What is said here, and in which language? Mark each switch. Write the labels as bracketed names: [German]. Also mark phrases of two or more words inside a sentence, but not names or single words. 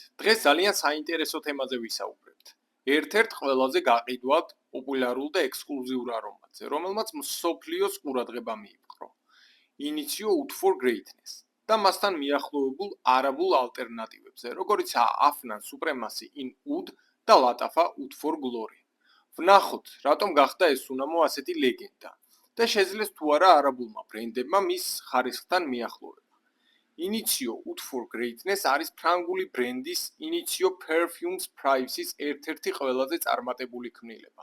[Georgian] დღეს ძალიან საინტერესო თემაზე ვისაუბრებთ. ერთ-ერთ ყველაზე გაყიდვად, პოპულარულ და ექსკლუზიურ არომატზე, რომელმაც მსოფლიოს ყურადღება მიიპყრო. Initio Oud for Greatness და მასთან მიახლოებულ არაბულ ალტერნატივებზე, როგორიცაა Afnan Supremacy in Oud და Latafa Oud for Glory. ვნახოთ, რატომ გახდა ეს უნამო ასეთი ლეგენდა და შეძლეს თუ არა არაბულმა ბრენდებმა მის ხარისხთან მიახლოება. Initio Oud for Greatness არის ფრანგული ბრენდის Initio Perfumes Privacy-ის ერთ-ერთი ყველაზე წარმატებული ქმნილება.